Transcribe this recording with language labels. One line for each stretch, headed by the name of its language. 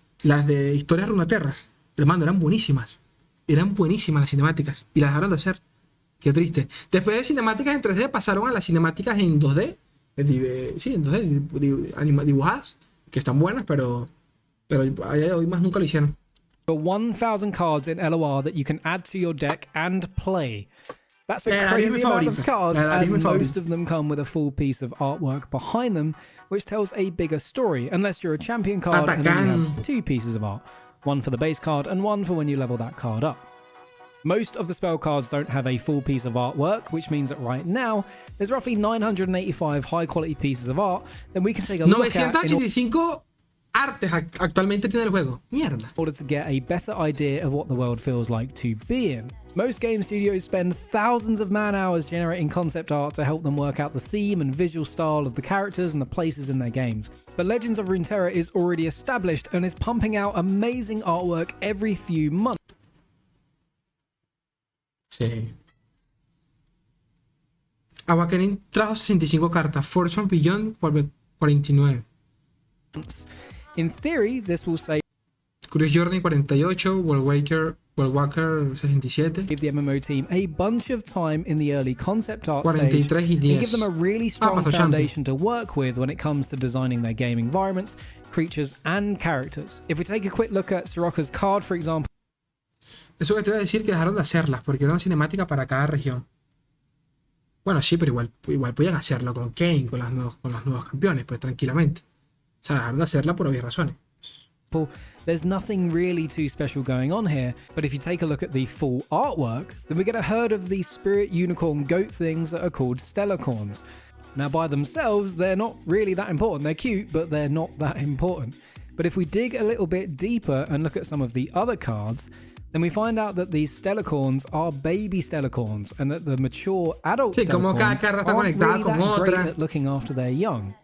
Spanish: Las de historias Runeterra. Hermano, eran buenísimas. Eran buenísimas las cinemáticas. Y las dejaron de hacer. Qué triste. Después de cinemáticas en 3D pasaron a las cinemáticas en 2D. Sí, en 2D dibujadas. Que están buenas, pero a día de hoy más nunca lo hicieron.
English: 1,000 cards in LOR that you can add to your deck and play. That's a crazy amount of cards, and most of them come with a full piece of artwork behind them, which tells a bigger story, unless you're a champion card and then you have 2 pieces of art. One for the base card and one for when you level that card up. Most of the spell cards don't have a full piece of artwork, which means that right now, there's roughly 985 high-quality pieces of art that we can take a look at
Spanish: 985 artes actualmente tiene el juego. Mierda.
English: In order to get a better idea of what the world feels like to be in. Most game studios spend thousands of man-hours generating concept art to help them work out the theme and visual style of the characters and the places in their games. But Legends of Runeterra is already established and is pumping out amazing artwork every few months.
Spanish: Sí. Awakening trajo 65 cartas, Force of Beyond 49.
English: In theory, this will save Curious Journey 48, Walker 67. Give the MMO team a bunch of time in the early concept art 43 stage
Spanish: y 10.
English: and give them a really strong foundation to work with when it comes to designing their game environments, creatures, and characters. If we take a quick look at Soraka's card, for example.
Spanish: Eso que te voy a decir que dejaron de hacerlas porque era una cinemática para cada región. Bueno, sí, pero igual podían hacerlo con Kane, con los nuevos campeones, pues tranquilamente. O sea, dejaron de hacerla por obvias razones.
English: There's nothing really too special going on here, but if you take a look at the full artwork, then we get a herd of these spirit unicorn goat things that are called stellarcorns. Now, by themselves, they're not really that important. They're cute, but they're not that important. But if we dig a little bit deeper and look at some of the other cards, then we find out that these stellarcorns are baby stellarcorns, and that the mature adult stellarcorns aren't really that great at looking after their young.